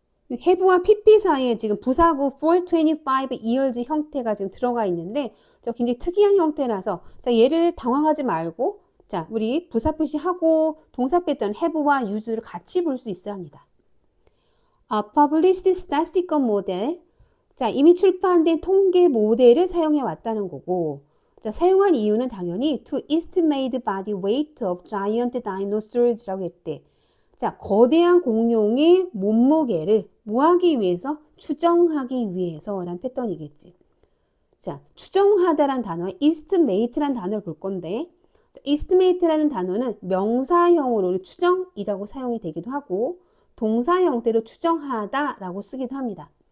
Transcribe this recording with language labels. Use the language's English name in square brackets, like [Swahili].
[Korean] have와 pp 사이에 지금 부사구 [English] for 25 years [Korean] 형태가 지금 들어가 있는데 저 굉장히 특이한 형태라서 자, 얘를 당황하지 말고 자, 우리 부사 표시하고 동사 패턴 have와 use를 같이 볼 수 있어야 합니다. [English] published statistical model. [Korean] 자, 이미 출판된 통계 모델을 사용해 왔다는 거고 자, 사용한 이유는 당연히 [English] to estimate body weight of giant dinosaurs [Korean] 라고 했대. 자, 거대한 공룡의 몸무게를 뭐 하기 위해서? 추정하기 위해서라는 패턴이겠지. 자, 추정하다란 단어에 estimate란 단어를 볼 건데 estimate라는 단어는 명사형으로 추정이라고 사용이 되기도 하고 동사 형태로 추정하다라고 쓰기도 합니다.